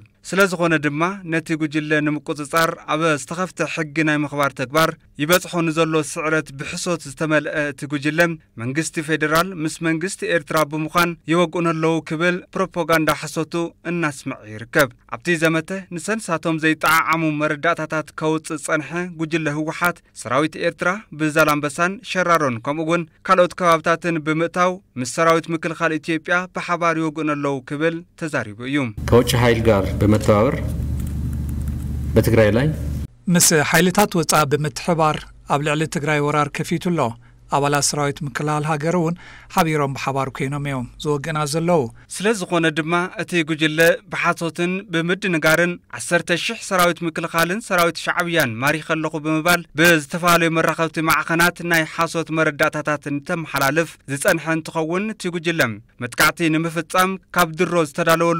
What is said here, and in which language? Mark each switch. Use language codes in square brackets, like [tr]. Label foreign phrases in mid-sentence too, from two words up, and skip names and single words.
[ti] ስለዝኾነ ድማ ነቲ ጉጅለ ንምቁጽጻር ኣብ ዝተኸፍተ ሕጊ ናይ ምኽባር ተግባር ይበጽሖ ንዘሎ ስዕረት ብሕሶት ዝተመልአ እቲ ጉጅለ መንግስቲ ፌደራል ምስ መንግስቲ ኤርትራ ብምዃን ይወግኡን ኣለዉ ክብል ፕሮፓጋንዳ ሓሶቱ እናስምዕ ይርከብ። ኣብቲ ዘመተ ንሰንሳቶም ዘይጠዓዓሙ መረዳእታታት ከውፅእ ጸንሐ ጉጅለ ህወሓት ሰራዊት ኤርትራ ብዛላምበሳን ሸራሮን ከምኡውን ካልኦት ከባብታትን ብምእታው ምስ ሰራዊት ምክልኻል ኢትዮጵያ ብሓባር ይወግኡን ኣለዉ ክብል ተዛሪቡ እዩ። [am] ከውጭ ኃይል ጋር በመተባበር በትግራይ ላይ [ti] ምስ ኃይልታት ወጻእ ብምትሕባር ኣብ ልዕሊ ትግራይ ወራር ከፊቱሎ ኣባላት ሰራዊት ምክልኻል ሃገሩን ሓቢሮም ብሓባር ኮይኖም እዮም ዝወግና ዘለዉ። ስለዝኾነ ድማ እቲ ጉጅለ ብሓሶትን ብምድንጋርን 10,000 ሰራዊት ምክልኻልን ሰራዊት ሻዕብያን ማሪኽ ኣለኹ ብምባል ብዝተፈላለዩ መራኸብቲ ማዕኸናት ናይ ሓሶት መረዳእታታትን ተመሓላልፍ ዝጸንሐ እንትኸውን እቲ ጉጅለ መጥቃዕቲ ንምፍጻም ካብ ድሮ ዝተዳለወሉ